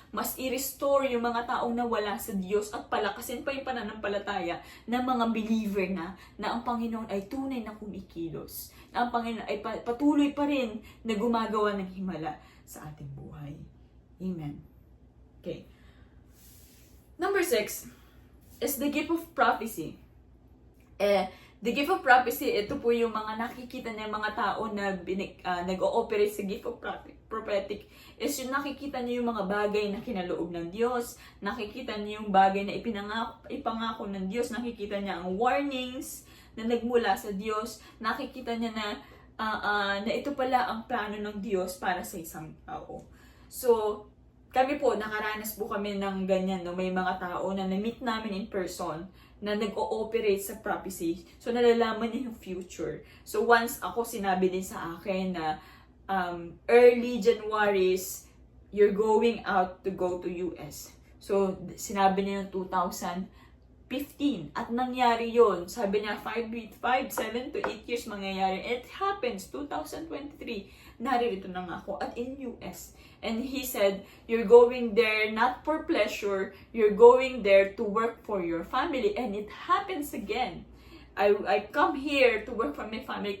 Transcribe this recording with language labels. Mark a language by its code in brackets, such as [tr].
[tl] Mas i-restore yung mga taong nawala sa Diyos at palakasin pa yung pananampalataya ng mga believer na ang Panginoon ay tunay na kumikilos. Na ang Panginoon ay patuloy pa rin na gumagawa ng himala sa ating buhay. Amen. Okay. [en] Number 6 is the gift of prophecy. [tl] The gift of prophecy, ito po yung mga nakikita ng mga tao na nag-ooperate sa gift of prophetic, is yung nakikita niyo yung mga bagay na kinaloob ng Diyos, nakikita niyo yung bagay na ipangako ng Diyos, nakikita niya ang warnings na nagmula sa Diyos, nakikita niya na ito pala ang plano ng Diyos para sa isang tao. So, kami po, nakaranas po kami ng ganyan, no? May mga tao na na-meet namin [en] in person [tl] na nag-ooperate sa prophecy. So, nalalaman niya yung future. So, once ako, sinabi din sa akin na [en] early January's, you're going out to go to US. [tl] So, sinabi niya yung 2015. At nangyari yon. Sabi niya, 7 to 8 years mangyayari. [en] It happens, 2023. [tl] Naririto na nga ako at in US. [en] And he said, you're going there not for pleasure, you're going there to work for your family. And it happens again. I come here to work for my family.